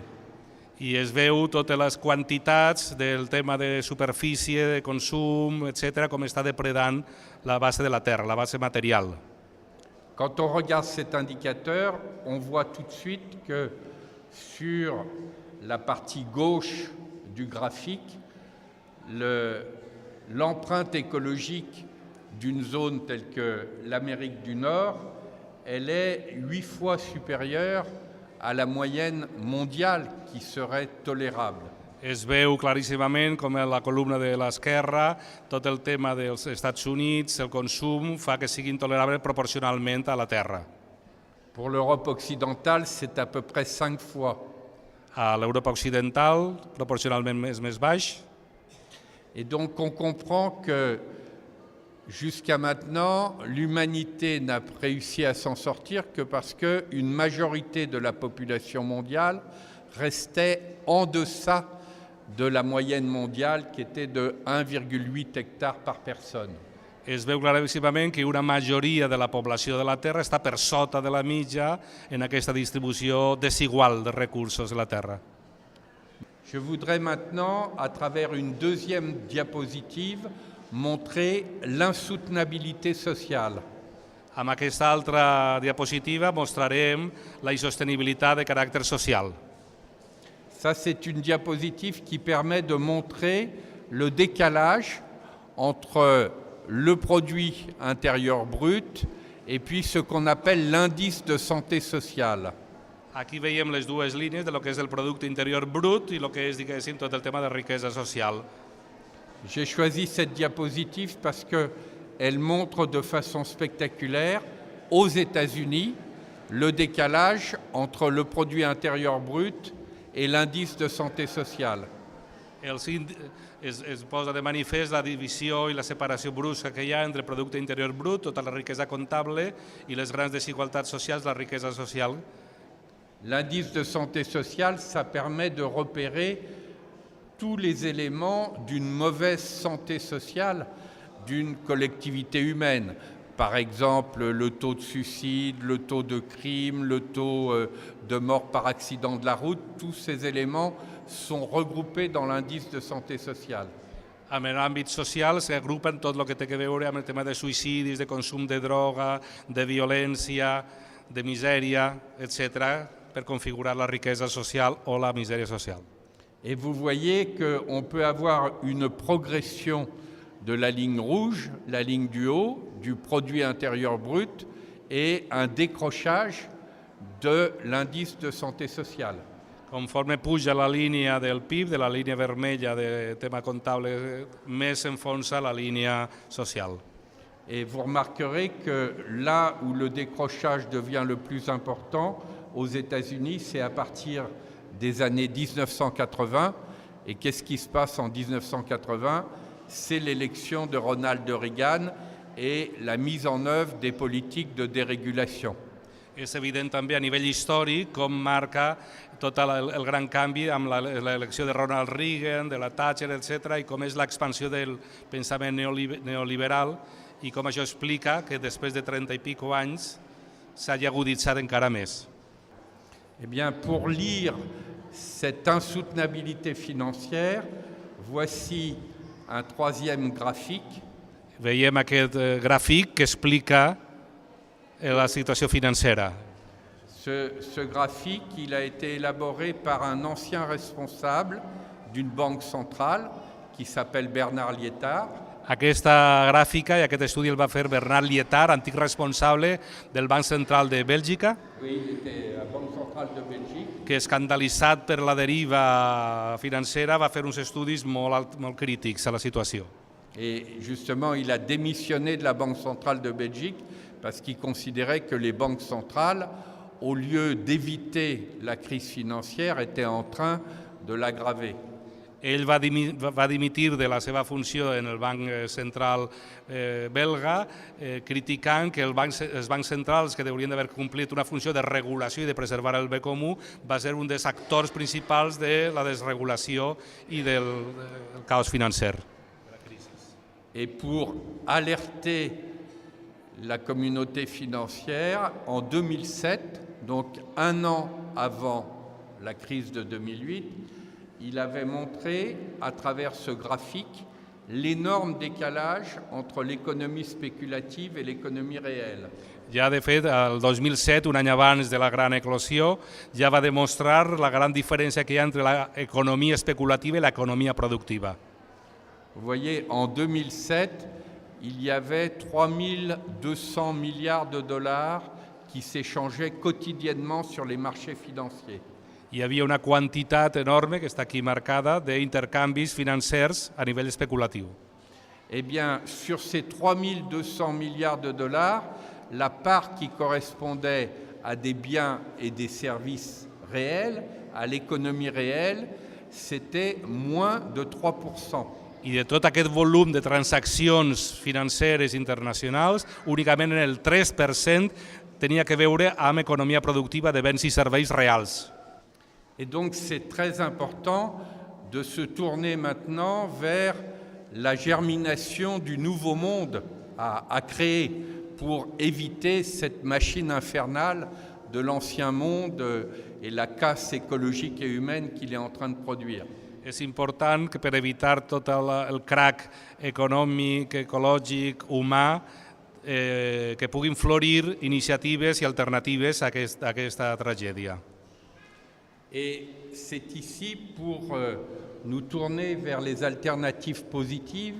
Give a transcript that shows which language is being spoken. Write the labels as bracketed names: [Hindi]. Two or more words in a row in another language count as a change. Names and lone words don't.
[Catalan] I es veu totes les quantitats del tema de superfície, de consum, etc., com està depredant la base de la terra, la base material. [French] Quand on regarde cet indicateur, on voit tout de suite que sur la partie gauche du graphique, l'empreinte écologique d'une zone telle que l'Amérique du Nord, elle est 8 fois supérieure à la moyenne mondiale qui serait tolérable. [Catalan] Es veu claríssimament com a la columna de l'esquerra tot el tema dels Estats Units, el consum, fa que sigui intolerable proporcionalment a la terra. [French] Pour l'Europe occidentale, c'est à peu près 5 fois. [Catalan] A l'Europa occidental, proporcionalment és més baix. [French] Et donc on comprend que jusqu'à maintenant, l'humanité n'a réussi à s'en sortir que parce qu'une majorité de la population mondiale restait en deçà de la moyenne mondiale qui était de 1,8 hectares par personne. [Catalan] Es veu claríssimament que una majoria de la població de la Terra està per sota de la mitja en aquesta distribució desigual de recursos de la Terra. [French] Je voudrais maintenant, à travers une deuxième diapositive, montrer l'insoutenabilité sociale. [Catalan] Amb aquesta altra diapositiva mostrarem la insostenibilitat de caràcter social. [French] Ça, c'est une diapositive qui permet de montrer le décalage entre le produit intérieur brut et puis ce qu'on appelle l'indice de santé sociale. [Catalan] Aquí veiem les dues línies de lo que és el producte interior brut i lo que és, diguéssim, tot el tema de riquesa social. [French] J'ai choisi cette diapositive parce qu'elle montre de façon spectaculaire, aux États-Unis, le décalage entre le produit intérieur brut et l'indice de santé sociale. [Catalan] Es posa de manifest la divisió i la separació brusca que hi ha entre producte interior brut, tota la riquesa comptable, i les grans desigualtats socials, la riquesa social. [French] L'indice de santé sociale, ça permet de repérer tous les éléments d'une mauvaise santé sociale d'une collectivité humaine. Par exemple, le taux de suicide, le taux de crime, le taux de mort par accident de la route, tous ces éléments sont regroupés dans l'indice de santé sociale. [Catalan] En l'àmbit social s'agrupen tot el que té a veure amb el tema de suïcidis, de consum de droga, de violència, de misèria, etc., per configurar la riquesa social o la misèria social. [French] Et vous voyez qu'on peut avoir une progression de la ligne rouge, la ligne du haut, du produit intérieur brut, et un décrochage de l'indice de santé sociale. [Catalan] Conforme puja la línia del PIB, de la línia vermella de tema comptable, més s'enfonsa la línia social. [French] Et vous remarquerez que là où le décrochage devient le plus important, aux États-Unis, c'est à partir des années 1980. Et qu'est-ce qui se passe en 1980 ? C'est l'élection de Ronald Reagan et la mise en œuvre des politiques de dérégulation. [Catalan] És evident també a nivell històric com marca tot el gran canvi amb l'elecció de Ronald Reagan, de la Thatcher, etc., i com és l'expansió del pensament neoliberal i com això explica que després de 30 i pico anys s'hagi aguditzat encara més. [French] Eh bien, pour lire cette insoutenabilité financière, voici un troisième graphique. [Catalan] Veiem aquest gràfic que explica la situació financera. [French] Ce graphique, il a été élaboré par un ancien responsable d'une banque centrale qui s'appelle Bernard Lietard. [Catalan] Aquesta gràfica i aquest estudi el va fer Bernard Lietard, antic responsable del Banc Central de Bèlgica, que, escandalitzat per la deriva financera, va fer uns estudis molt crítics a la situació. [French] Et justement, il a démissionné de la Banque centrale de Belgique parce qu'il considérait que les banques centrales, au lieu d'éviter la crise financière, étaient en train de l'aggraver. [Catalan] Ell va dimitir de la seva funció en el Banc Central belga, criticant que els bancs centrals, que haurien d'haver complit una funció de regulació i de preservar el bé comú, va ser un dels actors principals de la desregulació i del caos financer. [French] Et pour alerter la communauté financière, en 2007, donc un an avant la crise de 2008, il avait montré à travers ce graphique l'énorme décalage entre l'économie spéculative et l'économie réelle. [Catalan] Ja, de fet, el 2007, un any abans de la gran eclosió, ja va demostrar la gran diferència que hi ha entre l'economia especulativa i l'economia productiva. [French] Vous voyez, en 2007, il y avait 3200 milliards de dollars qui s'échangeaient quotidiennement sur les marchés financiers. [Catalan] Hi havia una quantitat enorme, que està aquí marcada, d'intercanvis financers a nivell especulatiu. [French] Eh bien, sur ces 3200 milliards de dollars, la part qui correspondait à des biens et des services réels, à l'économie réelle, c'était moins de 3%. [Catalan] I de tot aquest volum de transaccions financeres internacionals, únicament en el 3% tenia que veure amb economia productiva de béns i serveis reals. [French] Et donc c'est très important de se tourner maintenant vers la germination du nouveau monde à créer pour éviter cette machine infernale de l'ancien monde et la casse écologique et humaine qu'il est en train de produire. [Catalan] És important que per evitar tot el crac econòmic, ecològic, humà, que puguin florir iniciatives i alternatives a aquesta tragèdia. [French] Et c'est ici pour nous tourner vers les alternatives positives